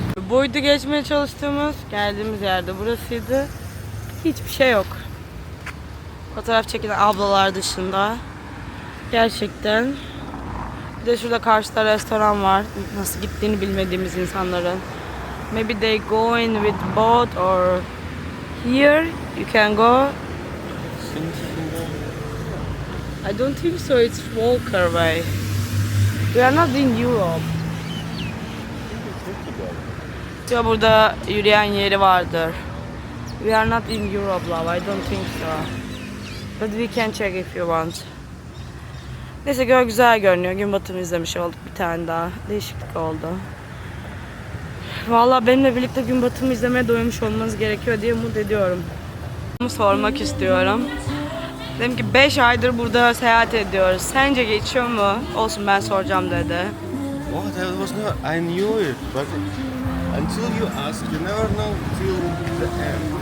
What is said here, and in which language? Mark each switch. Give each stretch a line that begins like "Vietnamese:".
Turkish: Buydu geçmeye çalıştığımız, geldiğimiz yerde burasıydı. Hiçbir şey yok. Fotoğraf çekilen ablalar dışında. Gerçekten. Bir de şurada karşıda restoran var. Nasıl gittiğini bilmediğimiz insanların.
English: Maybe they going with boat or here you can go. I don't think so. It's Walker Way. We are not in Europe.
Turkish: Ya burada yürüyen yeri vardır.
English: We are not in Europe, love. I don't think so. But we can check if you want.
Turkish: Neyse göl güzel görünüyor. Gün batımı izlemiş olduk bir tane daha. Değişiklik oldu. Vallahi benimle birlikte gün batımı izlemeye doymuş olmanız gerekiyor diye umut ediyorum. Sormak istiyorum. Dedim ki 5 aydır burada seyahat ediyoruz. Sence geçiyor mu? Olsun ben soracağım dedi.
English: Oh, that was not. I knew it, but until you ask, you never know till the end.